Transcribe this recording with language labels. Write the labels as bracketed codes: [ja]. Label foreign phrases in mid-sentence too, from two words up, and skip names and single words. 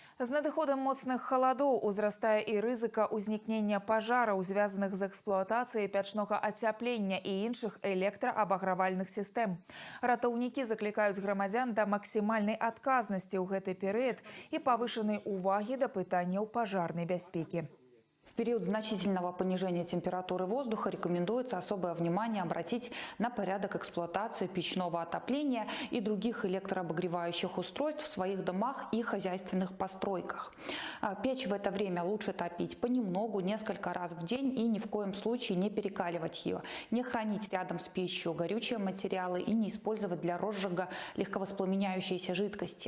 [be] З надыходам моцных халадоў узрастае і рызыка ўзнікнення пажараў, звязаных з эксплуатацыяй печнога ацяплення і іншых электраабагравальных сістэм. Ратаўнікі заклікаюць грамадзян да максімальнай адказнасці ў гэты перыяд і павышанай увагі да пытанняў пажарнай бяспекі. [ru] В период значительного понижения температуры воздуха рекомендуется особое внимание обратить на порядок эксплуатации печного отопления и других электрообогревающих устройств в своих домах и хозяйственных постройках. Печь в это время лучше топить понемногу, несколько раз в день и ни в коем случае не перекаливать ее, не хранить рядом с печью горючие материалы и не использовать для розжига легковоспламеняющиеся жидкости.